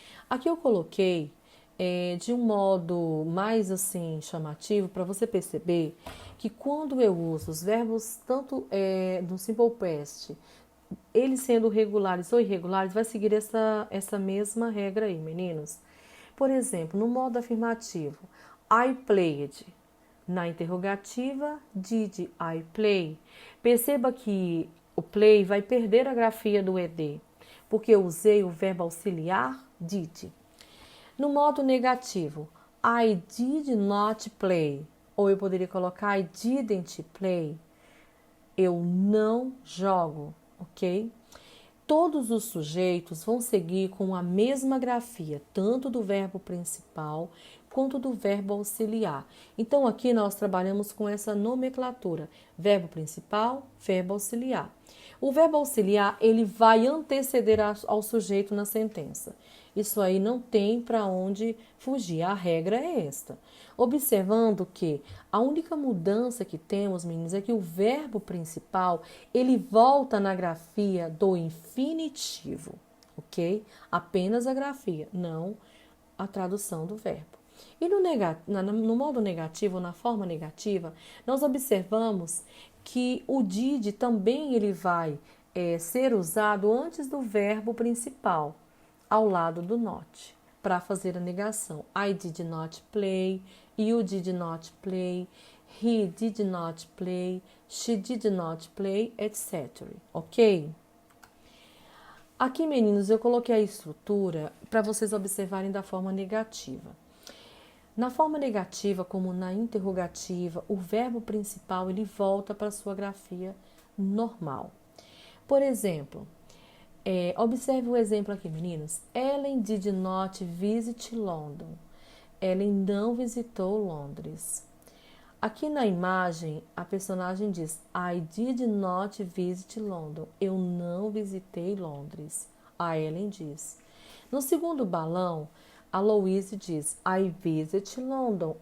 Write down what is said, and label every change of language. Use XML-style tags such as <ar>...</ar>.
<pt>Aqui eu coloquei de um modo mais assim chamativo para você perceber que quando eu uso os verbos tanto no Simple Past, eles sendo regulares ou irregulares, vai seguir essa mesma regra aí, meninos. Por exemplo, no modo afirmativo,</pt> <en>I played.</en> <pt>Na interrogativa,</pt> <en>did I play?</en> <pt>Perceba que o play vai perder a grafia do ED, porque eu usei o verbo auxiliar did. No modo negativo,</pt> <en>I did not play.</en> <pt>Ou eu poderia colocar</pt> <en>I didn't play.</en> <pt>Eu não jogo, ok? Todos os sujeitos vão seguir com a mesma grafia, tanto do verbo principal quanto do verbo auxiliar. Então, aqui nós trabalhamos com essa nomenclatura: verbo principal, verbo auxiliar. O verbo auxiliar, ele vai anteceder ao sujeito na sentença. Isso aí não tem para onde fugir, a regra é esta. Observando que a única mudança que temos, meninos, é que o verbo principal, ele volta na grafia do infinitivo, ok? Apenas a grafia, não a tradução do verbo. E no modo negativo, na forma negativa, nós observamos que o did também ele vai ser usado antes do verbo principal, ao lado do not, para fazer a negação.</pt> <en>I did not play,</en> <pt>you did not play.</pt> <en>He did not play, she did not play, etc. Ok?</en> <pt>Aqui, meninos, eu coloquei a estrutura para vocês observarem da forma negativa. Na forma negativa, como na interrogativa, o verbo principal ele volta para a sua grafia normal. Por exemplo, observe o exemplo aqui, meninos.</pt> <en>Ellen did not visit London.</en> <pt>Ellen não visitou Londres. Aqui na imagem, a personagem diz</pt> <en>I did not visit London.</en> <pt>Eu não visitei Londres. A Ellen diz. No segundo balão, a Louise diz</pt> <en>I visit London.</en>